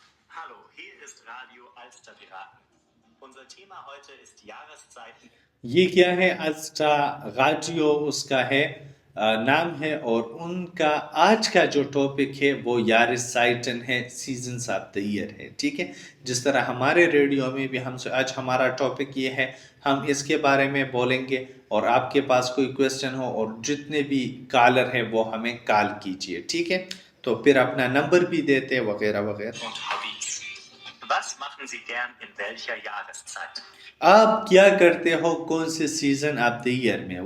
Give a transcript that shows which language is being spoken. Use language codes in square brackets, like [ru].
[de] Hallo, hier ist Radio Alster Piraten. Unser Thema heute ist Jahreszeiten. [ur] یہ کیا ہے, السٹا رادیو اس کا ہے نام ہے, اور ان کا آج کا جو ٹاپک ہے وہ یارسائٹن ہے, سیزنز آف دا ایئر ہے. ٹھیک ہے. جس طرح ہمارے ریڈیو میں بھی ہم سے آج ہمارا ٹاپک یہ ہے, ہم اس کے بارے میں بولیں گے. اور آپ کے پاس کوئی کویسچن ہو, اور جتنے بھی کالر ہیں وہ ہمیں کال کیجئے. ٹھیک ہے. تو پھر اپنا نمبر بھی دیتے وغیرہ وغیرہ. [de] Und Hobbys. Was machen Sie gern in welcher Jahreszeit? [ur] آپ کیا کرتے ہو کون سے سیزن آف دا ایئر میں.